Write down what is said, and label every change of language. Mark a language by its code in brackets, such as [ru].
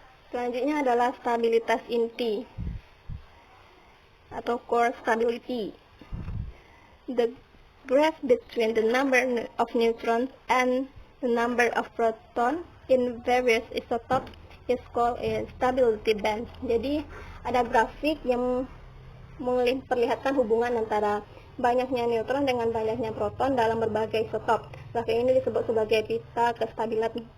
[id] Selanjutnya adalah stabilitas inti atau core stability. [en] The graph between the number of neutrons and the number of protons in various isotopes is called a stability band. [id] Jadi ada grafik yang memperlihatkan hubungan antara banyaknya neutron dengan banyaknya proton dalam berbagai isotop. Grafik ini disebut sebagai pita kestabilan.